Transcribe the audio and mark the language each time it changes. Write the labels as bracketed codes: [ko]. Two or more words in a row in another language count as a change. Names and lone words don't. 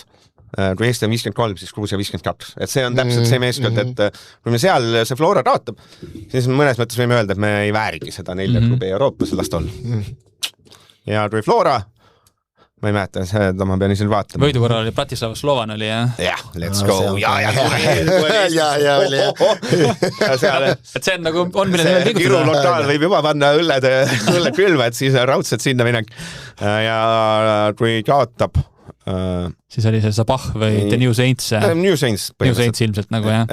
[et] Kui Eesti on 53, siis Gruusia 52. Et see on täpselt see meeskond, et kui me seal see Flora kaotab, siis mõnes mõttes võime öelda, et me ei väärigi seda 4 klubi Euroopas, last on. Ja kui Flora, ma ei mäleta, seda ma pean isegi vaatama. Võidu korral oli Bratislava Slovan oli, jah? Jah, [en] let's go. [et] Et see on nagu, on mille veel liigutada. Kiru lokaal võib juba panna õlled külma, et siis raudselt sinna minek. Ja kui kaotab siis oli see Sabah või The New Saints. New Saints ilmselt nagu, jah.